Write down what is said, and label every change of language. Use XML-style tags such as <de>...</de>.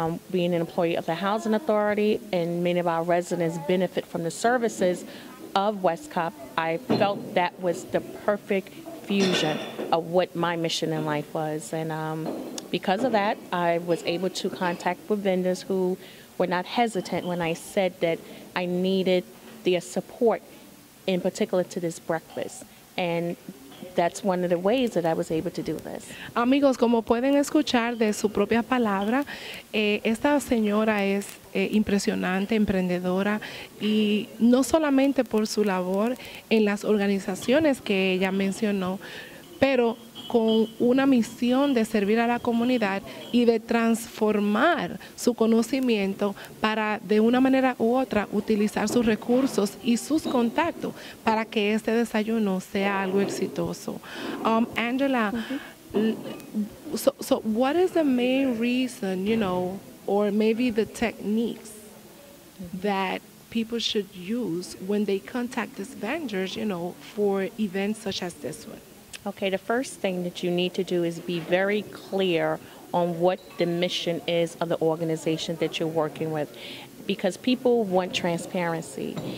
<en>Being an employee of the Housing Authority, and many of our residents benefit from the services of Westcop, I felt that was the perfect fusion of what my mission in life was. And because of that, I was able to contact with vendors who were not hesitant when I said that I needed their support, in particular to this breakfast. And that's one of the ways that I was able to do this.</en> <es>Amigos, como pueden escuchar de su propia palabra, esta señora es impresionante, emprendedora, y no solamente por su labor en las organizaciones que ella mencionó, pero con una misión de servir a la comunidad y de transformar su conocimiento para de una manera u otra utilizar sus recursos y sus contactos para que este desayuno sea algo exitoso.</es> <en>Angela, so what is the main reason, or maybe the techniques that people should use when they contact these vendors, for events such as this one? Okay, the first thing that you need to do is be very clear on what the mission is of the organization that you're working with, because people want transparency.</en>